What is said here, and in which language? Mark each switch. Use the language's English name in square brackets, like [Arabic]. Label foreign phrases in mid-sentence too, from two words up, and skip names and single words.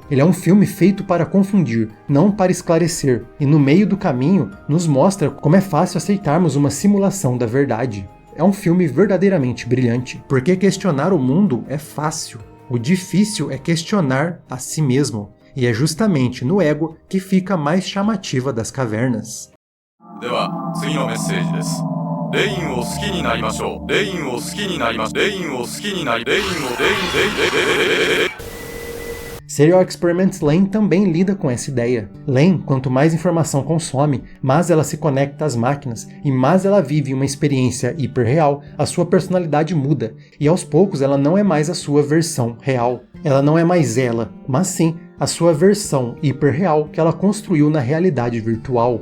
[Portuguese] Ele é um filme feito para confundir, não para esclarecer, e no meio do caminho nos mostra como é fácil aceitarmos uma simulação da verdade. É um filme verdadeiramente brilhante, porque questionar o mundo é fácil. O difícil é questionar a si mesmo, e é justamente no ego que fica a mais chamativa das cavernas. [Japanese] では次のメッセージです。レインを好きになりましょう。レインを好きになりましょう。レインを好きになり、レインをレイン。 [Portuguese] Serial Experiments Lain também lida com essa ideia. Lain, quanto mais informação consome, mais ela se conecta às máquinas e mais ela vive uma experiência hiperreal, a sua personalidade muda, e aos poucos ela não é mais a sua versão real. Ela não é mais ela, mas sim a sua versão hiperreal que ela construiu na realidade virtual.